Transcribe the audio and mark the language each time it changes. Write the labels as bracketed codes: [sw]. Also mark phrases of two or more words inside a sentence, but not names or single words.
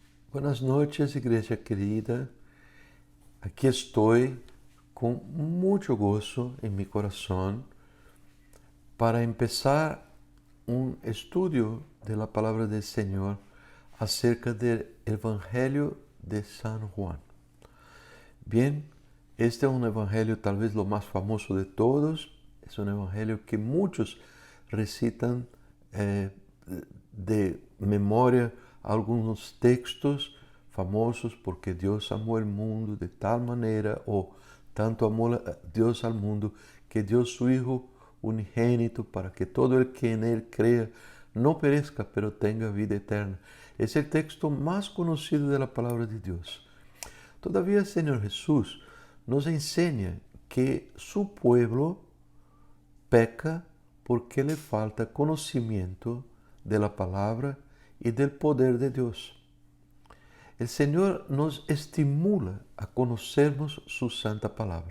[es] Buenas noches, [pt] igreja querida. Aqui estou com muito gozo em meu coração para começar estudo da palavra do Senhor acerca do Evangelho de San Juan. Bien, este é evangelho talvez o mais famoso de todos. É evangelho que muitos recitam de memória alguns textos famosos, porque Deus amou o mundo de tal maneira, ou tanto amou Deus ao mundo, que deu [es] su Hijo unigênito para que todo el que en él crea não perezca, pero tenga vida eterna. [pt] É o texto mais conhecido da palavra de Deus. [es] Todavía el Señor Jesús nos enseña que su pueblo peca porque le falta conocimiento de la palabra y del poder de Dios. El Señor nos estimula a conocernos su santa palabra.